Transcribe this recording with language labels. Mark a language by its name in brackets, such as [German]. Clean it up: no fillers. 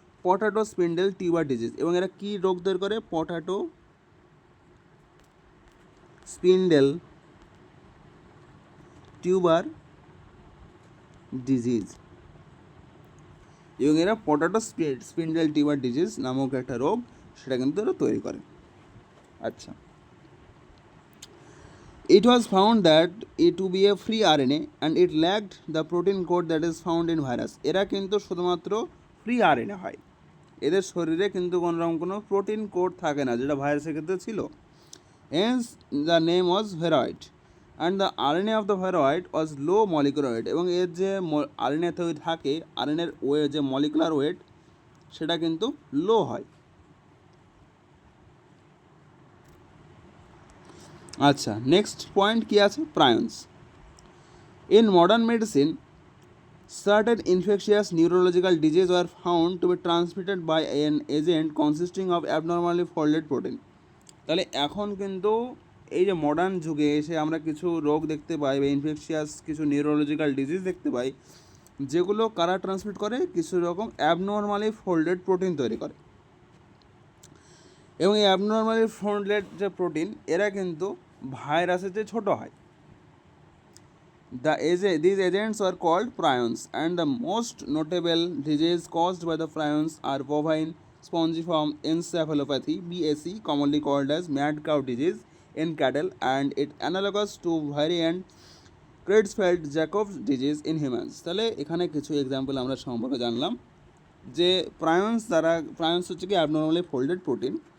[Bangla] Potato spindle tuber disease, এবং এরা কী রোগ তৈরি করে? পটাটো স্পিন্ডেল টিউবার ডিজিজ, এবং এরা পটাটো স্পিন্ডেল টিউবার ডিজিজ নামক একটা রোগ সেটা কিন্তু এরা তৈরি করে। [English] আচ্ছা, it was found that it to be a free RNA and it lacked the protein code that is found in virus. [Bangla] এরা কিন্তু শুধুমাত্র ফ্রি আরএনএ হয়, এদের শরীরে কিন্তু কোনোরকম কোনো প্রোটিন কোড থাকে না, যেটা ভাইরাসের ক্ষেত্রে ছিল। [English] Hence the name was Viroid and the RNA of the Viroid was low molecular weight, [Bangla] এবং এর যে আরএনএ থাকে, আরএনএর যে মলিকুলার ওয়েট সেটা কিন্তু লো হয়। আচ্ছা, নেক্সট পয়েন্ট কী আছে? [English] Prions. In modern medicine certain infectious neurological diseases were found to be transmitted by an agent consisting of abnormally folded protein. [Bangla] তাহলে এখন কিন্তু এই যে মডার্ন যুগে এসে আমরা কিছু রোগ দেখতে পাই বা ইনফেকশিয়াস কিছু নিউরোলজিক্যাল ডিজিজ দেখতে পাই, যেগুলো কারা ট্রান্সমিট করে? কিছু রকম অ্যাবনর্মালি ফোল্ডেড প্রোটিন তৈরি করে, এবং এই অ্যাবনর্মালি ফোল্ডেড যে প্রোটিন এরা কিন্তু ভাইরাসের চেয়ে ছোটো হয়। [English] These agents are called prions, and the most notable diseases caused by the prions are bovine spongiform encephalopathy (BSE), commonly called as mad cow disease in cattle, and it analogous to variant Creutzfeldt-Jakob disease in humans. [Bangla] তাহলে এখানে কিছু example আমরা সম্পর্কে জানলাম যে প্রায়ন্স হচ্ছে কি abnormally folded protein.